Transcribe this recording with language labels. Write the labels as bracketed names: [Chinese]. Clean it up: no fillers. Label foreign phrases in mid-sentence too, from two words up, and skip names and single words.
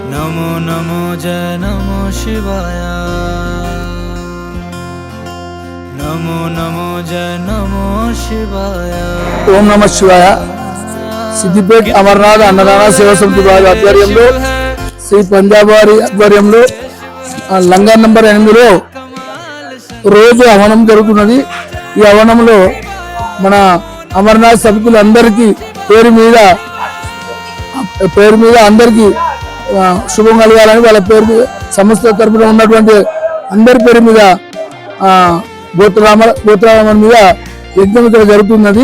[Sanskrit] नमो नमो जय नमो शिवाय। नमो नमो जय नमो शिवाय। ఓం నమ శివాయ. [Telugu] సిద్దిపేట అమర్నాథ్ అన్నదాన సేవా సమితి వారి ఆధ్వర్యంలో శ్రీ పంజాబ్ వారి ఆధ్వర్యంలో లంగర్ నంబర్ 8లో రోజు హవనం జరుగుతున్నది. ఈ హవనంలో మన అమర్నాథ్ సభ్యులందరికీ పేరు మీద అందరికీ శుభం కలగాలని వాళ్ళ పేరు మీద సంస్థ తరపున ఉన్నటువంటి అందరి పేరు మీద గోత్రరామన్ మీద యజ్ఞం ఇక్కడ జరుగుతున్నది.